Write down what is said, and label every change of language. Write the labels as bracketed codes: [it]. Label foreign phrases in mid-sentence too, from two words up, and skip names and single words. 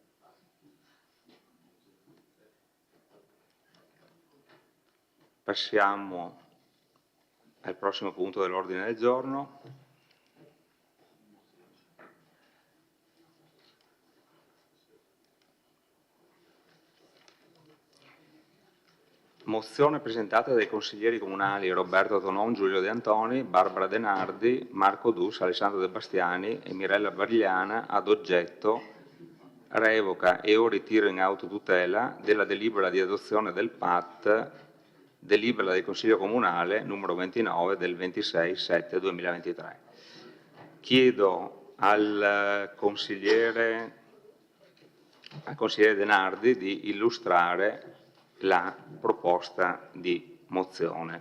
[it] Passiamo al prossimo punto dell'ordine del giorno. Mozione presentata dai consiglieri comunali Roberto Tonon, Giulio De Antoni, Barbara De Nardi, Marco Dus, Alessandro De Bastiani e Mirella Varigliana ad oggetto revoca e o ritiro in autotutela della delibera di adozione del PAT, delibera del Consiglio Comunale numero 29 del 26/7/2023. Chiedo al consigliere De Nardi di illustrare la proposta di mozione.